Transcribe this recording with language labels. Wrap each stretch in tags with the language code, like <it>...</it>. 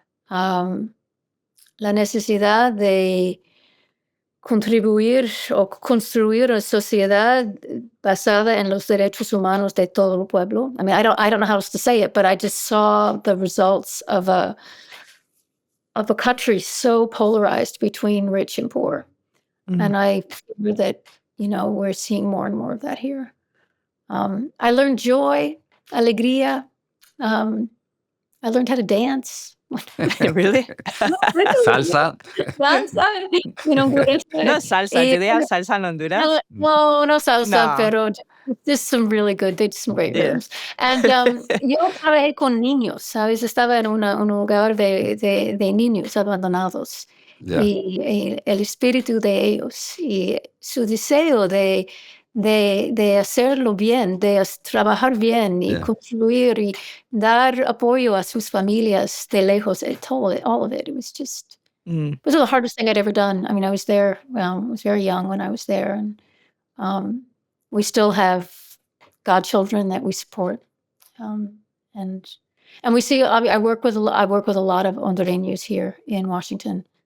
<es>La necesidad de contribuir o construir una sociedad basada en los derechos humanos de todo el pueblo.</es> <en>I mean, I don't know how else to say it, but I just saw the results of a country so polarized between rich and poor. And I feel that, we're seeing more and more of that here. I learned joy, alegría. I learned how to dance. Really? Salsa? Salsa. No salsa. Do they have salsa in Honduras? No salsa, No.</en> <es>pero</es> <en>just some really good, they did some great rhythms.</en> <es>And yo trabajé con niños, ¿sabes? Estaba en un lugar de niños abandonados.</es> <en>Yeah.</en> <es>Y el espíritu de ellos y su deseo de hacerlo bien, de trabajar bien y construir y dar apoyo a sus familias de lejos,</es> <en>all of it. It was just, it was the hardest thing I'd ever done. I mean, I was there, I was very young when I was there. And we still have godchildren that we support. And we see, I work with a lot of Hondureños here in Washington.</en>